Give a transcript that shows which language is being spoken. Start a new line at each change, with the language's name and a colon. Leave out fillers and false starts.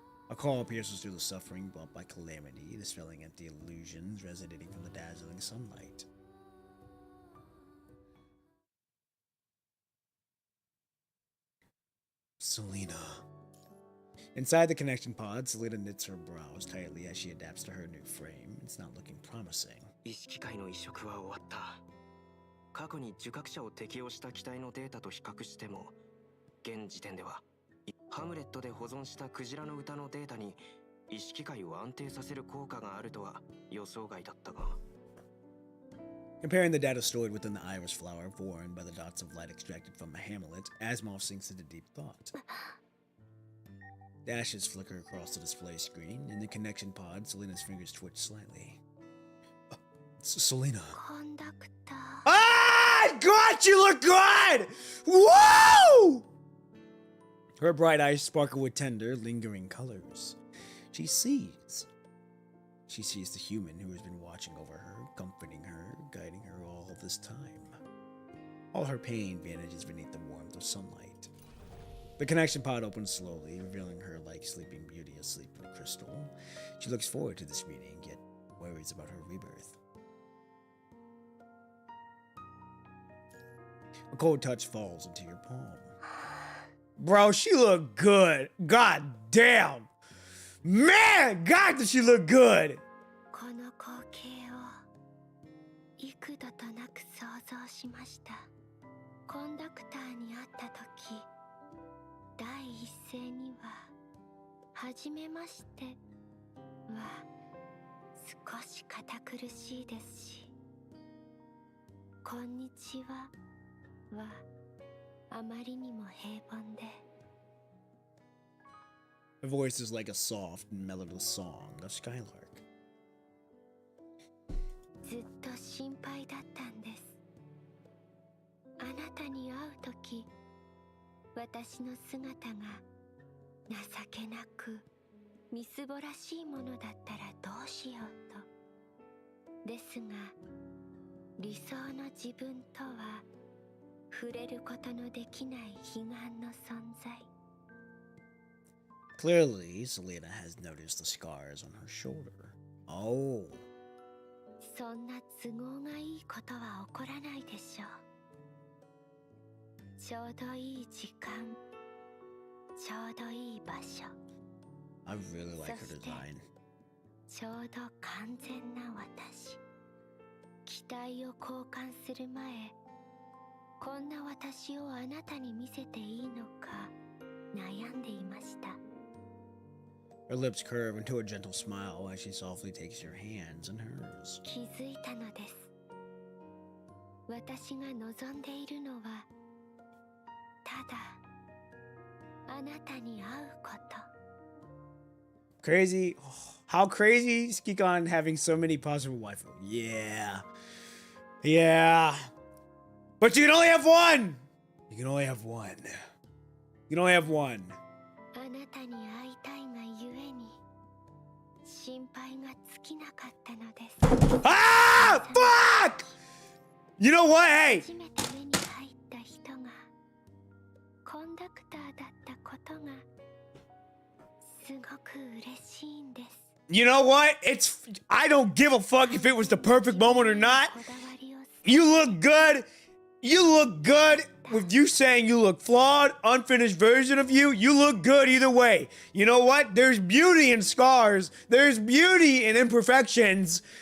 English: A call pierces through the suffering brought by calamity, dispelling empty illusions resonating from the dazzling sunlight. Selena. Inside the connection pod, Selena knits her brows tightly as she adapts to her new frame. It's not looking promising.
Japanese: 意識界の移植は終わった。過去に受覚者を適用した機体のデータと比較しても、現時点ではハムレットで保存したクジラの歌のデータに意識界を安定させる効果があるとは予想外だったが。
English: Comparing the data stored within the iris flower formed by the dots of light extracted from a hamlet, Asimov sinks into deep thought. Dashes flicker across the display screen. In the connection pod, Selena's fingers twitch slightly. Selena. Ah! God, you look good! Whoa! Her bright eyes sparkle with tender, lingering colors. She sees the human who has been watching over her, comforting her, guiding her all this time. All her pain vanishes beneath the warmth of sunlight. The connection pod opens slowly, revealing her like Sleeping Beauty asleep in crystal. She looks forward to this meeting, yet worries about her rebirth. A cold touch falls into your palm. Bro, she look good. God damn. Man, God, does she look good.
Japanese: この光景を幾度となく想像しました。コンダクターに会った時、第一声には「はじめまして」は少し堅苦しいですし、「こんにちは」はあまりにも平凡で。
English: Her voice is like a soft and melodious song of Skylark.
Japanese: ずっと心配だったんです。あなたに会うとき、私の姿が情けなく、みすぼらしいものだったらどうしようと。ですが、理想の自分とは触れることのできない彼岸の存在。
English: Clearly, Selena has noticed the scars on her shoulder. Oh.
Japanese: そんな都合がいいことは起こらないでしょう。ちょうどいい時間、ちょうどいい場所。
English: I really like her
Japanese: そして
English: design.
Japanese: ちょうど完全な私。期待を交換する前、こんな私をあなたに見せていいのか悩んでいました。
English: Her lips curve into a gentle smile as she softly takes your hands in hers.
Japanese: 気づいたのです。私が望んでいるのは、ただあなたに会うこと。
English: Crazy. How crazy Skikon having so many possible waifu. Yeah. Yeah. But you can only have one! You can only have one. You can only have one.
Japanese: あなたに会いたいがゆえに心配が尽きなかったのです。
English: Ah! Fuck! You know what? Hey!
Japanese: 初めて目に入った人がコンダクターだったことがすごく嬉しいんです。
English: You know what? I don't give a fuck if it was the perfect moment or not.
Japanese: こだわりを
English: You look good. You look good. With you saying you look flawed, unfinished version of you, you look good either way. You know what? There's beauty in scars. There's beauty in imperfections.